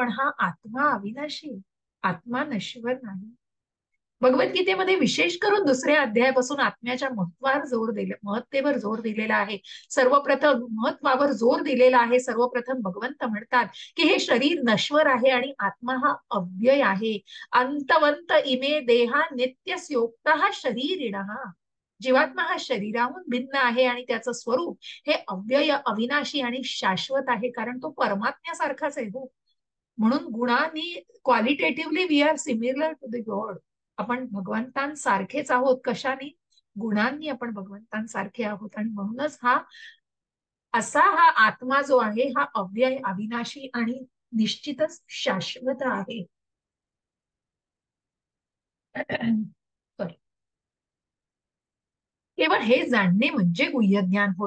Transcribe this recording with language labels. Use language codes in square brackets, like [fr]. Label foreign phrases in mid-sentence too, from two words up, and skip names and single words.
[mr] पण हा आत्मा अविनाशी, आत्मा नश्वर नाही. भगवद्गीतेमध्ये विशेष करून दुसऱ्या अध्यायापासून आत्म्याच्या महत्तेवर जोर दिलेला आहे. सर्वप्रथम महत्वावर जोर दिलेला आहे. सर्वप्रथम भगवंत म्हणतात की हे शरीर नश्वर आहे आणि आत्मा हा अव्यय आहे. [sa] अंतवंत इमे देहा नित्यस्योक्तः शरीरिणः. [mr] जीवात्मा हा शरीराहून भिन्न आहे आणि त्याचं स्वरूप हे अव्यय, अविनाशी आणि शाश्वत आहे, कारण तो परमात्म्यासारखाच आहे हो. म्हणून गुणांनी, [en] qualitatively we are similar to the god. [mr] आपण भगवंतांसारखेच आहोत. कशाने? गुणांनी आपण भगवंतांसारखे आहोत. आणि म्हणूनच हा आत्मा जो आहे हा अव्यय, अविनाशी आणि निश्चितच शाश्वत आहे. केवळ हे जाणणे म्हणजे गुह्य ज्ञान होय.